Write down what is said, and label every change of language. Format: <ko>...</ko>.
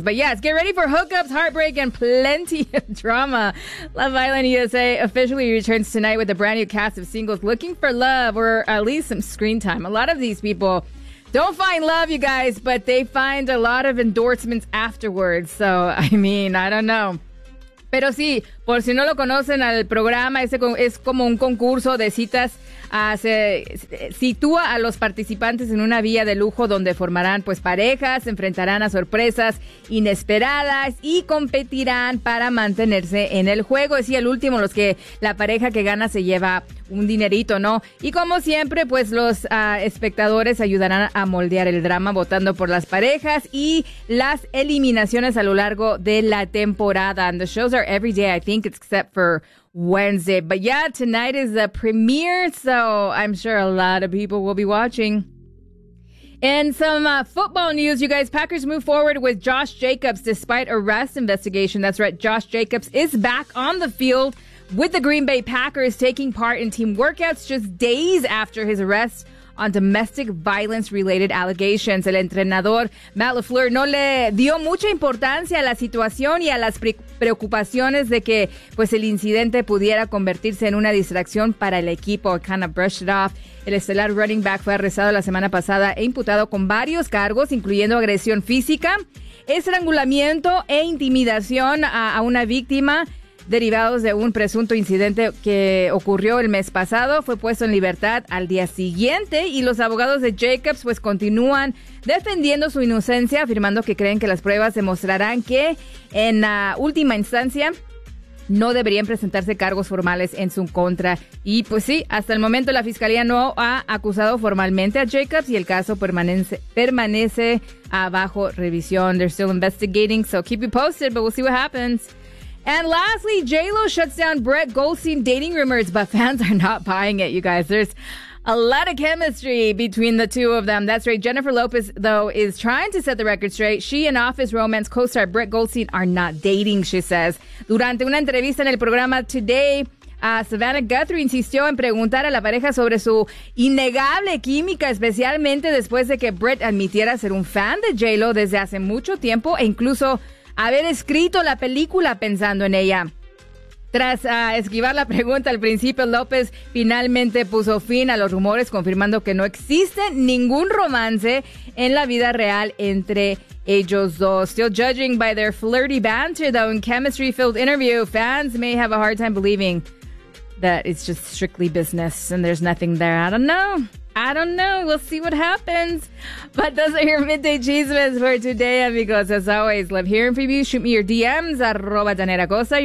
<en>But yes, get ready for hookups, heartbreak, and plenty of drama. Love Island USA officially returns tonight with a brand new cast of singles looking for love, or at least some screen time. A lot of these people don't find love, you guys, but they find a lot of endorsements afterwards. So, I mean, I don't know.</en> <es>Pero sí, por si no lo conocen al programa, ese es como un concurso de citas. Se sitúa a los participantes en una vía de lujo donde formarán pues parejas, enfrentarán a sorpresas inesperadas y competirán para mantenerse en el juego. Es el último, los que la pareja que gana se lleva un dinerito, ¿no? Y como siempre, pues los espectadores ayudarán a moldear el drama votando por las parejas y las eliminaciones a lo largo de la temporada.</es> <en>And the shows are every day, I think, except for Wednesday. But yeah, tonight is the premiere, so I'm sure a lot of people will be watching. And some football news, you guys. Packers move forward with Josh Jacobs despite arrest investigation. That's right, Josh Jacobs is back on the field with the Green Bay Packers, taking part in team workouts just days after his arrest on domestic violence-related allegations.</en> <es>El entrenador Matt LaFleur no le dio mucha importancia a la situación y a las preocupaciones de que pues el incidente pudiera convertirse en una distracción para el equipo.</es> <en>Kind of brushed it off.</en> <es>El estelar running back fue arrestado la semana pasada e imputado con varios cargos, incluyendo agresión física, estrangulamiento e intimidación a una víctima, derivados de un presunto incidente que ocurrió el mes pasado. Fue puesto en libertad al día siguiente y los abogados de Jacobs pues continúan defendiendo su inocencia, afirmando que creen que las pruebas demostrarán que en última instancia no deberían presentarse cargos formales en su contra. Y pues sí, hasta el momento la fiscalía no ha acusado formalmente a Jacobs y el caso permanece bajo revisión.</es> <en>They're still investigating, so keep you posted, but we'll see what happens. And lastly, J-Lo shuts down Brett Goldstein dating rumors, but fans are not buying it, you guys. There's a lot of chemistry between the two of them. That's right. Jennifer Lopez, though, is trying to set the record straight. She and Office Romance co-star Brett Goldstein are not dating, she says.</en> <es>Durante una entrevista en el programa Today, Savannah Guthrie insistió en preguntar a la pareja sobre su innegable química, especialmente después de que Brett admitiera ser un fan de J-Lo desde hace mucho tiempo e incluso haber escrito la película pensando en ella. Tras esquivar la pregunta al principio, López finalmente puso fin a los rumores, confirmando que no existe ningún romance en la vida real entre ellos dos.</es> <en>Still judging by their flirty banter, though, in chemistry-filled interview, fans may have a hard time believing that it's just strictly business and there's nothing there. I don't know. We'll see what happens. But those are your Midday Chismes for today, amigos. As always, love hearing from you. Shoot me your DMs, @TaneraCosta.</en>